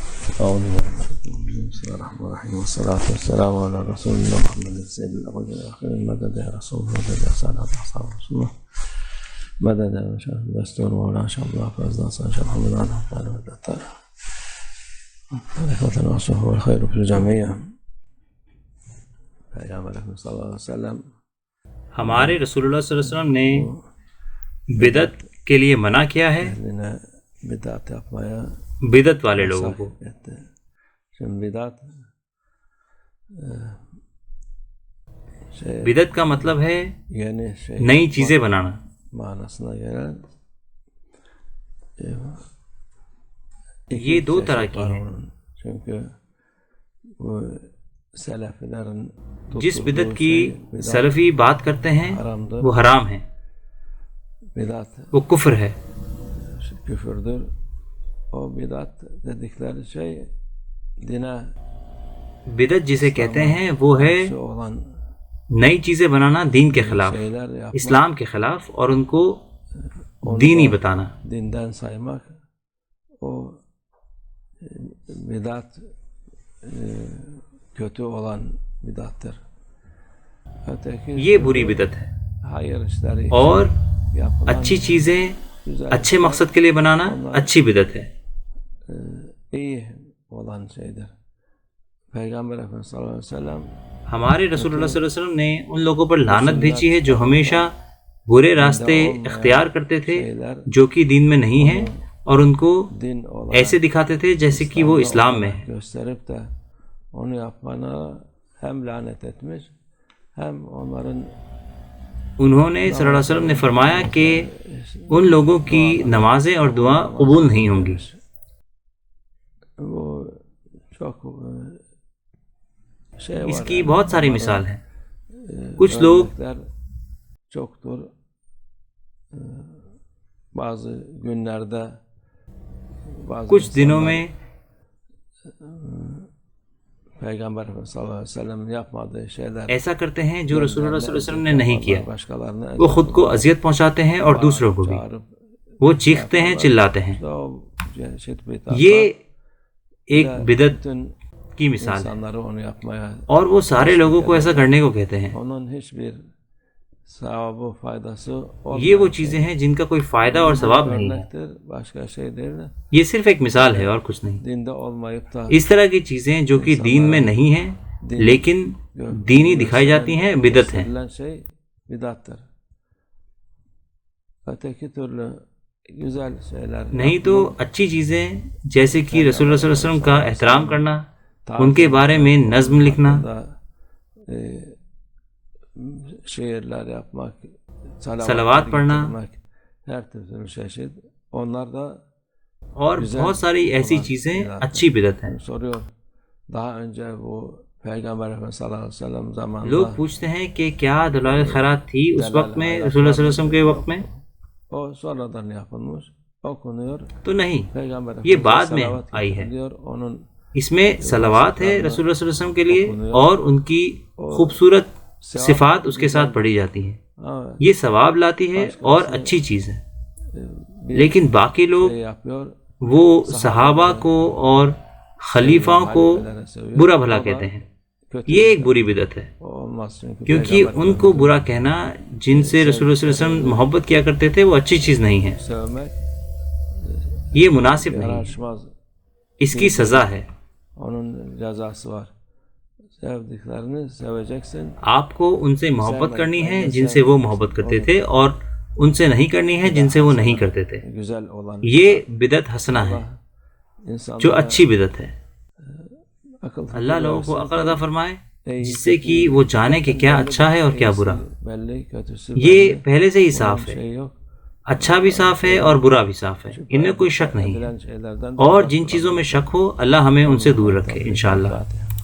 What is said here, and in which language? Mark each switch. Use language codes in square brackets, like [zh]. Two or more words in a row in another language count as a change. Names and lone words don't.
[ar] أعوذ بالله بسم الله الرحمن الرحيم والصلاة والسلام على رسول الله محمد سيد الأولين والآخرين مدد يا رسول الله مدد يا سادة أصحاب رسول الله مدد يا شيخ الدستور مولانا شيخ الله فازنا شيخ محمد عنه قال مدد الإخوة والصحبة والخير في الجميع [ur] پیغمبر اکرم [ar] صلی اللہ علیہ وسلم [ur] ہمارے رسول اللہ [ar] صلی اللہ علیہ وسلم [ur] نے بدعت کے لیے منع کیا ہے [tr] بدعت yapmaya [ur] بدعت والے لوگوں کو. [tr] Şimdi bidat [ur] بدعت کا مطلب ہے [tr] yeni şey [ur] نئی چیزیں بنانا. [tr] manasına gelen [ur] یہ دو طرح کی ہیں. [tr] çünkü bu selefilerin [ur] جس بدعت کی سلفی بات کرتے ہیں وہ حرام ہے، [tr] bidat [ur] وہ کفر ہے. [tr] küfürdür. O bidat dedikleri şey dine [ur] بدعت جسے کہتے ہیں وہ ہے [tr] olan [ur] نئی چیزیں بنانا دین کے خلاف، [tr] şeyler yapmak, [ur] اسلام کے خلاف، اور ان کو دینی بتانا. [tr] dinden saymak o bidat kötü olan bidattır. Öteki [ur] یہ بری بدعت ہے. [tr] hayır işleri [ur] اور [tr] yapılan [ur] اچھی چیزیں [tr] güzel [ur] اچھے مقصد کے لیے بنانا اچھی بدعت ہے. [tr] iyi olan şeydir. Peygamber Efendimiz [ar] صلى الله عليه وسلم [ur] ہمارے رسول اللہ [ar] صلی اللہ علیہ وسلم [ur] نے ان لوگوں پر لعنت بھیجی ہے جو ہمیشہ برے راستے اختیار کرتے تھے جو کہ دین میں نہیں ہیں، اور ان کو [tr] din olarak [ur] ایسے دکھاتے تھے جیسے کہ وہ اسلام میں ہے. [tr] gösterip de onu yapmana hem lanet etmiş hem onların [ur] انہوں نے [ar] صلی اللہ علیہ وسلم [ur] نے فرمایا کہ ان لوگوں کی نمازیں اور دعا قبول نہیں ہوں گی. [tr] bu çok şey var. [ur] اس کی بہت ساری مثال ہیں. کچھ لوگ [tr] örnekler çoktur. Bazı günlerde bazı [ur] کچھ دنوں [tr] insanlar [ur] میں [tr] Peygamber Efendimiz [ar] صلى الله عليه وسلم [tr] yapmadığı şeyler [ur] ایسا کرتے ہیں جو رسول اللہ [ar] صلی اللہ علیہ وسلم [ur] نے نہیں کیا. [tr] başkalarına [ur] وہ خود کو اذیت پہنچاتے ہیں اور دوسروں کو بھی. [tr] çağırıp [ur] وہ چیختے ہیں، چلاتے ہیں. [tr] o çeşit bidatlar [ur] یہ ایک بدعت [tr] bütün [ur] کی مثال ہے، [tr] insanları onu yapmaya [ur] اور وہ سارے لوگوں کو ایسا کرنے کو کہتے ہیں. [tr] onun hiçbir sevabı faydası [ur] یہ وہ چیزیں ہیں جن کا کوئی فائدہ اور ثواب نہیں ہے. [tr] örnektir, başka şey değil de [ur] یہ صرف ایک مثال ہے اور کچھ نہیں. [tr] dinde olmayıp da [ur] اس طرح کی چیزیں جو کہ دین میں نہیں ہیں لیکن دینی دکھائی جاتی ہیں بدعت ہیں. [tr] gösterilen şey bidattır. Öteki türlü güzel şeyler [ur] نہیں تو اچھی چیزیں جیسے کہ رسول اللہ [ar] صلی اللہ علیہ وسلم [ur] کا احترام کرنا، ان کے بارے میں نظم لکھنا، [tr] da şiirler yapmak, [ur] صلوات پڑھنا، [tr] getirmek, her türlü çeşit onlar da [ur] اور بہت ساری ایسی چیزیں اچھی بدعت ہیں. [tr] soruyor. Daha önce bu Peygamber Efendimiz [ar] صلى الله عليه وسلم [tr] zamanında [ur] لوگ پوچھتے ہیں کہ کیا دلائل خیرات تھی اس وقت میں، رسول اللہ [ar] صلی اللہ علیہ وسلم [ur] کے وقت میں؟ [tr] o sonradan yapılmış, okunuyor. [ur] تو نہیں، [tr] Peygamber [ur] یہ [tr] Efendimiz [ur] بعد میں [tr] salavat [ur] آئی ہے. [tr] diyor, onun [ur] اس میں صلوات ہے رسول اللہ [ar] صلی اللہ علیہ وسلم [ur] کے لیے، اور ان کی خوبصورت صفات اس کے ساتھ پڑھی جاتی ہیں. یہ ثواب لاتی ہے اور اچھی چیز ہے. لیکن باقی لوگ [tr] şey yapıyor, [ur] وہ صحابہ کو اور خلیفاؤں کو برا بھلا کہتے ہیں. یہ ایک بری بدعت ہے، [tr] o olmaz çünkü [ur] کیونکہ ان کو برا کہنا جن سے رسول اللہ [ar] صلی اللہ علیہ وسلم [ur] محبت کیا کرتے تھے وہ اچھی چیز نہیں ہے. [tr] sevmek [ur] یہ مناسب نہیں، [tr] yaraşmaz. [ur] اس کی سزا ہے. [tr] Onun cezası var. Sevdiklerini seveceksin. [ur] آپ کو ان سے محبت کرنی ہے جن سے وہ محبت کرتے تھے، اور ان سے نہیں کرنی ہے جن سے وہ نہیں کرتے تھے. [tr] Güzel olan [ur] یہ بدعت حسنہ ہے [tr] insan [ur] جو اچھی بدعت ہے. [tr] akıl [ur] اللہ لوگوں کو عقل عطا فرمائے جس سے کہ وہ جانے کہ کیا اچھا ہے اور کیا برا. [tr] belli, kötüsü [ur] یہ پہلے سے ہی صاف ہے، [tr] şey yok. [ur] اچھا بھی صاف ہے اور برا بھی صاف ہے، ان میں کوئی شک نہیں ہے. [tr] Bilen şeylerden [ur] اور جن چیزوں میں شک ہو اللہ ہمیں ان سے دور رکھے انشاءاللہ.